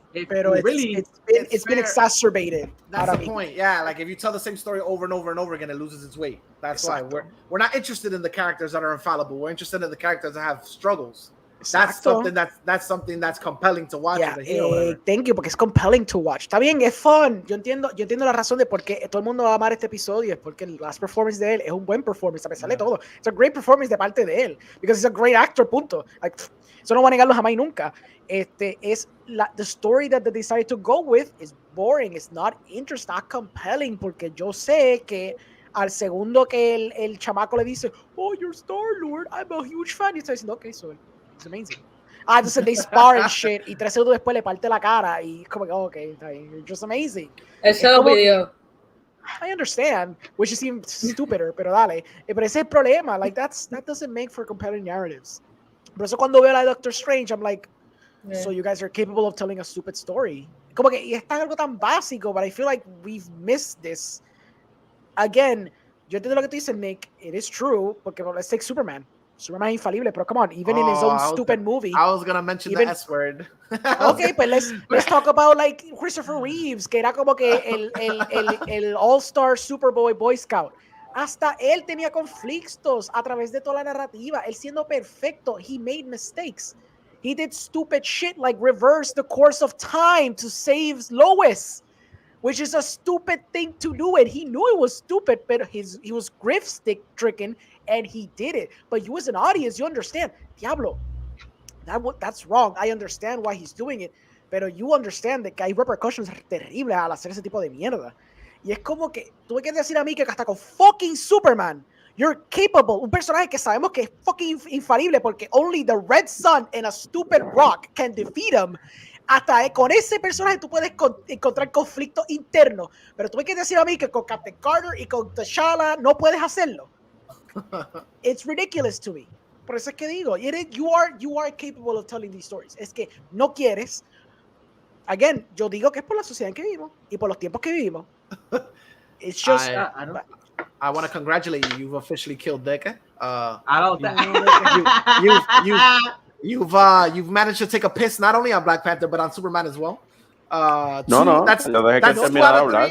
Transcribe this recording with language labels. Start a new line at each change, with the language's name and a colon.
English: it's been exacerbated. That's the point. Yeah, like if you tell the same story over and over and over again, it loses its weight. That's why we're not interested in the characters that are infallible. We're interested in the characters that have struggles. That's something that's compelling to watch. Yeah, thank you,
Spanish: porque es
English: compelling to watch.
Spanish: Está bien, es
English: fun. Yo entiendo la razón de por qué todo el mundo va a amar este episodio, es porque el last performance de él es un buen performance, a pesar de todo. It's a great performance
Spanish: de parte de él,
English: because he's a great actor,
Spanish: punto.
English: Like,
Spanish: eso no va a negarlo jamás y nunca.
English: The story that they decided to go with is boring. It's not interesting, not compelling,
Spanish: porque yo sé que al segundo que el chamaco le dice,
English: oh, you're Star-Lord, I'm a huge fan,
Spanish: y está diciendo,
English: okay, so it's amazing.
Spanish: Entonces
English: they spar and shit,
Spanish: y 3 segundos después le parte la cara, y es como que,
English: okay, you're just amazing.
Spanish: Él se lo pidió.
English: I understand, which is even stupider,
Spanish: pero dale. Pero ese es el problema,
English: like, that doesn't make for compelling narratives.
Spanish: Por eso cuando veo la de
English: Doctor Strange, I'm like, so you guys are capable of telling a stupid story.
Spanish: Como que, y es algo tan básico,
English: but I feel like we've missed this. Again,
Spanish: yo entiendo lo que tú dices, Nick,
English: it is true,
Spanish: porque
English: let's take Superman. Superman
Spanish: es infalible, pero
English: come on, even in his own stupid movie. I was gonna mention the S word. Okay, but let's talk about like Christopher Reeves,
Spanish: que era como que el
English: All-Star Superboy Boy Scout.
Spanish: Hasta él tenía conflictos a través de toda la narrativa. Él siendo perfecto,
English: he made mistakes. He did stupid shit like reverse the course of time to save Lois, which is a stupid thing to do, and he knew it was stupid, but he was grift stick tricking, and he did it. But you as an audience, you understand, Diablo, that's wrong. I understand why he's doing it,
Spanish: pero
English: you understand that
Spanish: hay repercussions terribles al hacer ese tipo de mierda. Y es como que tú me quieres decir a mí que hasta con fucking Superman,
English: you're capable,
Spanish: un personaje que sabemos que es fucking infalible porque
English: only the Red Sun and a stupid rock can defeat him.
Spanish: Hasta con ese personaje tú puedes encontrar conflicto interno, pero tú me quieres decir a mí que con Captain Carter y con T'Challa no puedes hacerlo.
English: It's ridiculous to me.
Spanish: Por eso es que digo,
English: you are capable of telling these stories.
Spanish: Es que no quieres. Again, yo digo que es por la sociedad en que vivimos y por los tiempos que vivimos.
English: It's just. I want to congratulate you. You've officially killed Deke. I don't think you've managed to take a piss not only on Black Panther but on Superman as well.
Spanish: No, lo dejé que terminara de hablar.